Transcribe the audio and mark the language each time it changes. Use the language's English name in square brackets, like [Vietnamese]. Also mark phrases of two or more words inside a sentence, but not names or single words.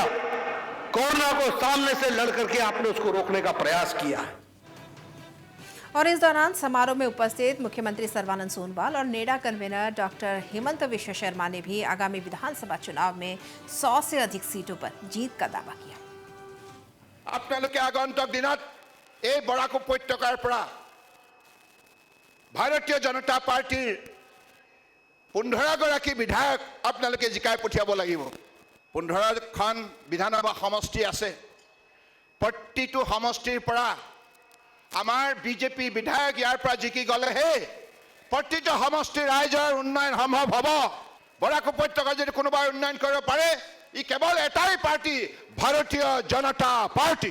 [Hindi] कोरोना को सामने से लड़ करके आपने उसको रोकने का प्रयास किया है। और इस दौरान समारोह में उपस्थित मुख्यमंत्री सर्बानंद सोनोवाल और नेडा कन्वीनर डॉक्टर हेमंत बिश्व शर्मा ने भी आगामी विधानसभा चुनाव में 100 से अधिक सीटों पर जीत का दावा किया। [Assamese] আপোনালোকে আগন্তুক দিনত এই বৰাক উপত্যকাৰ পৰা ভাৰতীয় জনতা পাৰ্টিৰ 15 গৰাকী বিধায়ক আপোনালোকে জিকাই পঠিয়াব লাগিব। 15খন বিধানসভা সমষ্টি আছে প্ৰতিটো সমষ্টিৰ পৰা আমাৰ বিজেপি বিধায়ক ইয়াৰ পৰা জিকি গ'লেহে প্ৰতিটো সমষ্টিৰ ৰাইজৰ উন্নয়ন সম্ভৱ হ'ব বৰাক উপত্যকা যদি কোনোবাই উন্নয়ন কৰিব পাৰে ই কেৱল এটাই পাৰ্টি ভাৰতীয় জনতা পাৰ্টি